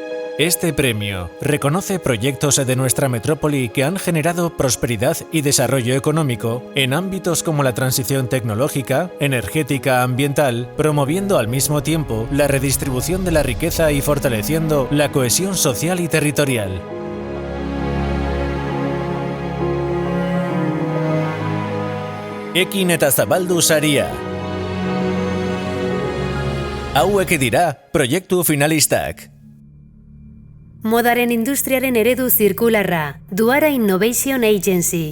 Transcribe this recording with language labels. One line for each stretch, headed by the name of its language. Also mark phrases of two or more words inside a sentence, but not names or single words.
Spanish: Este premio reconoce proyectos de nuestra metrópoli que han generado prosperidad y desarrollo económico en ámbitos como la transición tecnológica, energética, ambiental, promoviendo al mismo tiempo la redistribución de la riqueza y fortaleciendo la cohesión social y territorial.
Basque: Ekin eta zabaldu saria. Hauek dira proiektu finalistak. Modaren industriaren eredu zirkularra, Duara Innovation Agency.